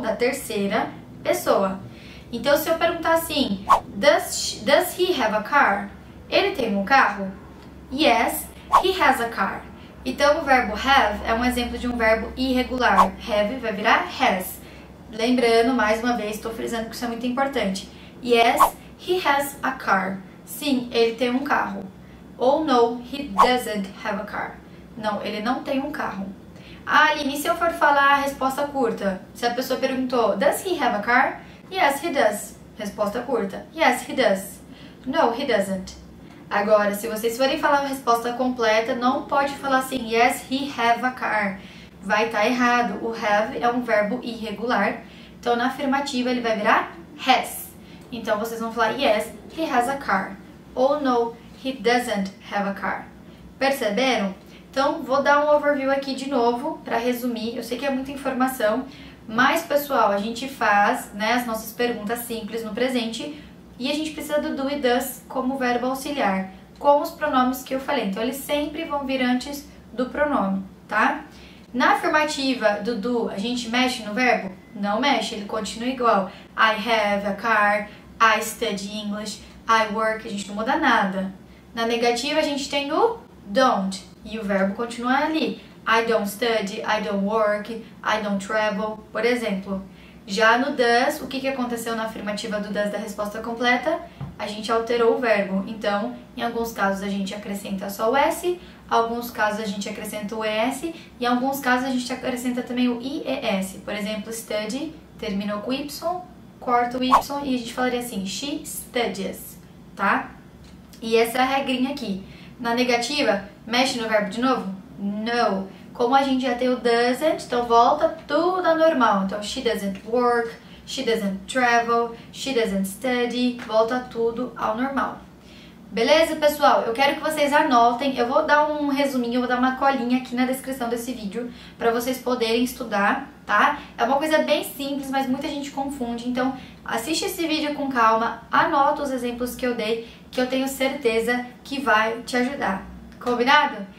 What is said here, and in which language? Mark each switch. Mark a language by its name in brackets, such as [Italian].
[Portuguese] Da terceira pessoa. Então, se eu perguntar assim, [English] does he have a car? [Portuguese] Ele tem um carro? [English] Yes, he has a car. [Portuguese] Então o verbo have é um exemplo de um verbo irregular. Have vai virar has. Lembrando, mais uma vez, estou frisando que isso é muito importante. [English] Yes, he has a car. [Portuguese] Sim, ele tem um carro. [English] Ou no, he doesn't have a car. [Portuguese] Não, ele não tem um carro. Ah, Aline, e se eu for falar a resposta curta? Se a pessoa perguntou, [English] does he have a car? Yes, he does. [Portuguese] Resposta curta. [English] Yes, he does. No, he doesn't. [Portuguese] Agora, se vocês forem falar a resposta completa, não pode falar assim, [English] yes, he have a car. [Portuguese] Vai estar errado. O have é um verbo irregular. Então, na afirmativa, ele vai virar has. Então, vocês vão falar, [English] yes, he has a car. Ou no, he doesn't have a car. [Portuguese] Perceberam? Então, vou dar um overview aqui de novo, para resumir. Eu sei que é muita informação, mas, pessoal, a gente faz, né, as nossas perguntas simples no presente e a gente precisa do do e does como verbo auxiliar, com os pronomes que eu falei. Então, eles sempre vão vir antes do pronome, tá? Na afirmativa do do, a gente mexe no verbo? Não mexe, ele continua igual. [English] I have a car, I study English, I work, [Portuguese] a gente não muda nada. Na negativa, a gente tem o don't, e o verbo continua ali. [English] I don't study, I don't work, I don't travel, [Portuguese] por exemplo. Já no does, o que aconteceu na afirmativa do does da resposta completa? A gente alterou o verbo. Então, em alguns casos a gente acrescenta só o S, em alguns casos a gente acrescenta o ES, e em alguns casos a gente acrescenta também o IES. Por exemplo, study terminou com Y, corta o Y e a gente falaria assim, [English] she studies, [Portuguese] tá? E essa é a regrinha aqui. Na negativa, mexe no verbo de novo? No. Como a gente já tem o doesn't, então volta tudo ao normal. [English] Então, she doesn't work, she doesn't travel, she doesn't study, [Portuguese] volta tudo ao normal. Beleza, pessoal? Eu quero que vocês anotem, eu vou dar um resuminho, eu vou dar uma colinha aqui na descrição desse vídeo para vocês poderem estudar, tá? É uma coisa bem simples, mas muita gente confunde, então assiste esse vídeo com calma, anota os exemplos que eu dei, que eu tenho certeza que vai te ajudar. Combinado?